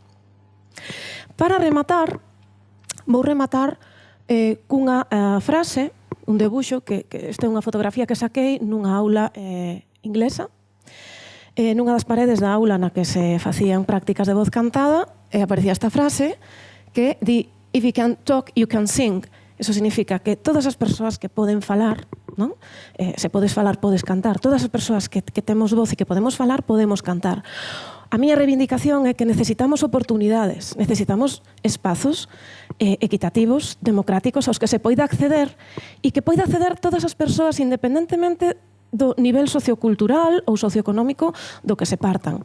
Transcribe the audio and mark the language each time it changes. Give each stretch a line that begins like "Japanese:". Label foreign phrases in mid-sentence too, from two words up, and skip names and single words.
Galician: Para rematar, vou rematar cunha frase, un debuxo, que esta é unha fotografía que saquei nunha aula inglesa, nunha das paredes da aula na que se facían prácticas de voz cantada, aparecía esta frase que di
English: "If you can talk, you can sing".
Galician: Eso significa que todas as persoas que poden falar, non? Se podes falar, podes cantar. Todas as persoas que temos voz e que podemos falar, podemos cantar. A miña reivindicación é que necesitamos oportunidades, necesitamos espazos equitativos, democráticos, aos que se poida acceder e que poida acceder todas as persoas independentemente do nivel sociocultural ou socioeconómico do que se partan.